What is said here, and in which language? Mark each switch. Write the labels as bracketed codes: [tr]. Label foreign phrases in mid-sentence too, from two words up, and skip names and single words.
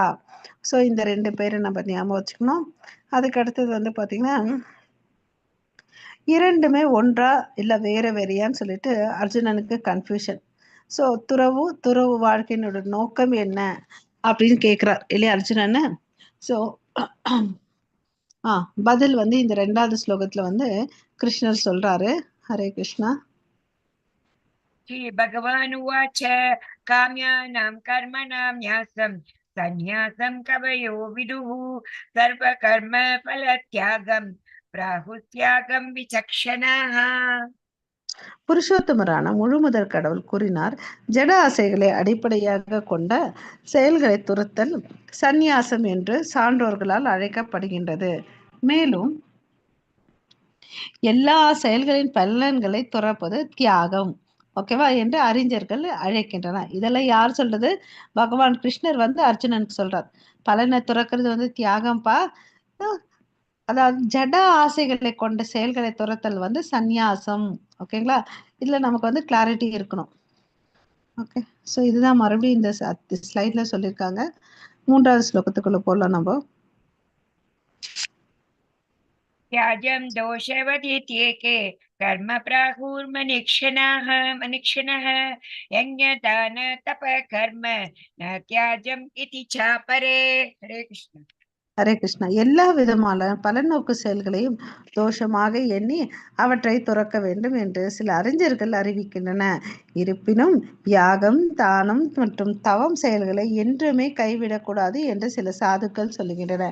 [ta] ஸோ இந்த 2 பேரை நம்ம ஞாபகம் வச்சுக்கணும். அதுக்கு அடுத்தது வந்து பார்த்தீங்கன்னா, இரண்டுமே ஒன்றா இல்ல வேற வேறையான்னு சொல்லிட்டு அர்ஜுனனுக்கு கன்ஃபியூஷன். ஸோ துறவு வாழ்க்கையினோட நோக்கம் என்ன அப்படின்னு கேட்கிறார் இல்லையா அர்ஜுனன். ஸோ பதில் வந்து இந்த 2வது ஸ்லோகத்துல வந்து கிருஷ்ணர் சொல்றாரு. ஹரே கிருஷ்ணா. [sa] श्री भगवानुवाच काम्यानां कर्मणां न्यासं सन्न्यासं कवयो विदुः सर्वकर्म फलत्यागं प्राहुस्त्यागं विचक्षणाः. [ta] புருஷோத்தமரான முழுமுதற் கடவுள் கூறினார், ஜட ஆசைகளை அடிப்படையாக கொண்ட செயல்களை துரத்தல் சந்நியாசம் என்று சான்றோர்களால் அழைக்கப்படுகின்றது. மேலும் எல்லா செயல்களின் பலன்களை துறப்பது தியாகம், ஓகேவா, என்று அறிஞர்கள் அழைக்கின்றனர். இதெல்லாம் யார் சொல்றது? பகவான் கிருஷ்ணர் வந்து அர்ஜுனனுக்கு சொல்றார். பலனை துறக்கிறது வந்து தியாகம்பா. அதாவது ஜட ஆசைகளை கொண்ட செயல்களை துரத்தல் வந்து சந்நியாசம். ஓகேங்களா? இதுல நமக்கு வந்து கிளாரிட்டி இருக்கணும். ஓகே, ஸோ இதுதான் மறுபடியும் இந்த ஸ்லைட்ல சொல்லியிருக்காங்க. 3வது ஸ்லோகத்துக்குள்ள போடலாம் நம்ம. [sa] त्याजं दोषवदित्येके कर्म प्राहुर्मनिक्षणाः मनिक्षणः यज्ञदान तपः कर्म न त्याजम् इति चापरे. हरे कृष्ण. [ta] ஹரே கிருஷ்ணா. எல்லா விதமான பலநோக்கு செயல்களையும் தோஷமாக எண்ணி அவற்றை துறக்க வேண்டும் என்று சில அறிஞர்கள் அறிவிக்கின்றன. இருப்பினும் யாகம், தானம் மற்றும் தவம் செயல்களை என்றுமே கைவிடக்கூடாது என்று சில சாதுக்கள் சொல்லுகின்றன.